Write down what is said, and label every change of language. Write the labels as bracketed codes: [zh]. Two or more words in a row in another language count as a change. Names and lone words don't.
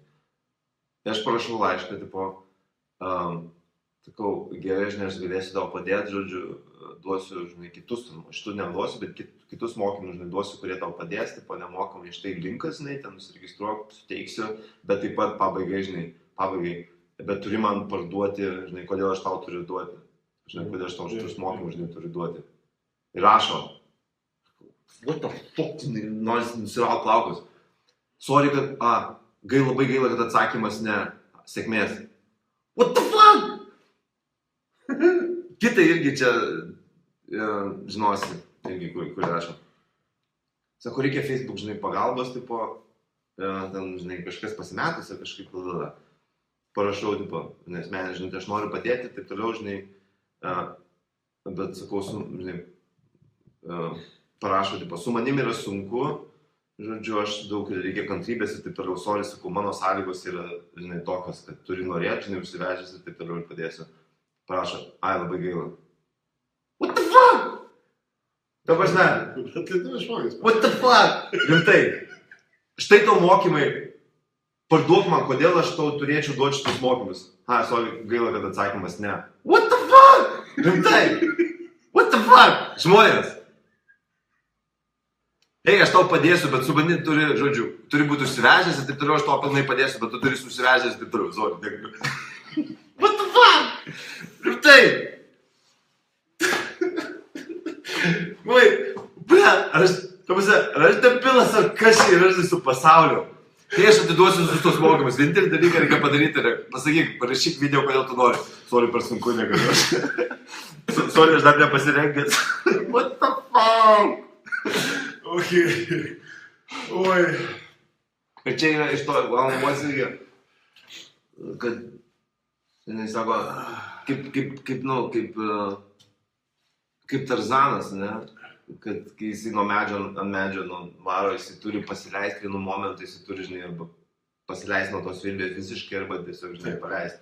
[lt] Tai aš parašau laišką, sakau, gerai, žinai, aš galėsiu tau padėti, žodžiu, duosiu, žinai, kitus, šitų neduosiu, bet kitus mokymus, žinai, duosiu, kurie tau padės, nemokamai, štai linkas, žinai, ten nusiregistruok, suteiksiu, bet taip pat pabaigai, bet turi man parduoti, žinai, kodėl aš tau turiu duoti, žinai, kodėl aš tau šitus mokymus, žinai, turiu duoti. Ir rašo, [en] what the fuck, [lt] nors nusiraut plaukus. Sorry, kad, labai gaila, kad atsakymas ne sėkmės. [en] What the fuck? [lt] Kita irgi čia, žinosi, irgi, kur rašo. Sako, reikia Facebook, žinai, pagalbos, ten, žinai, kažkas pasimetus, kažkaip, parašau, tipo, nes žinai, aš noriu padėti, taip toliau, žinai, bet sakau, žinai, parašau, tipo, su manim yra sunku, žodžiu, aš daug reikia kantrybės ir taip toliau, sorry, sakau, mano sąlygos yra, žinai, tokios, kad turi norėti, žinai, užsivežęs ir taip toliau ir padėsiu. Parašo, ai, labai gaila. [en] What the fuck? [lt] Ta prasme, [en] what the fuck? [lt] Rimtai. Štai tau mokymai, parduok man, kodėl aš tau turėčiau duoti šitus mokymus. Sorry, gaila, kad atsakymas ne. [en] What the fuck? Rimtai. What the fuck? [lt] Žmonės. Ei, aš tau padėsiu, bet su manim turi būti užsivežęs ir taip toliau, aš tau pilnai padėsiu, bet tu turi užsivežęs ir taip toliau. Sorry, dėkui. [en] What the fuck? [lt] Rimtai. Ar aš debilas, ar kas čia yra su pasauliu? Tai aš atiduosiu visus tos mokymus. Vienintelį dalyką reikia padaryti ir pasakyk, parašyk video, kodėl tu nori. Sorry, per sunku negaliu. Sorry, aš dar nepasirengęs. [en] What the fuck? [lt] Okay. Oi. Ir čia yra iš to, valandos irgi, kad, žinai, sako, kaip Tarzanas, ne? Kad kai jisai nuo medžio ant medžio varo, jisai turi pasileisti vienu momentu, jisai turi, žinai, arba pasileisti nuo tos virvės visiškai, arba tiesiog, žinai, paleisti.